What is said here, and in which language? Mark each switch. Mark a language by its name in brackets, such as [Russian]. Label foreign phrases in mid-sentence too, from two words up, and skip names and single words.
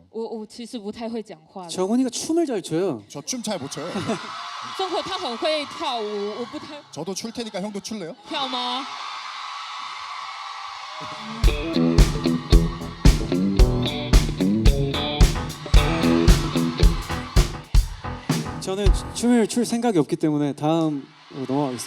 [Chinese] 我其实不太会讲话的。 [Korean] 정은이가 춤을 잘 춰요. 저 춤 잘 못 춰요. [Chinese] 中和他很会跳舞，我不太 [Korean] 저도 출 테니까 형도 출래요? [Chinese] 跳吗？ [Korean] 저는 춤을 출 생각이 없기 때문에 다음으로 넘어가겠습니다.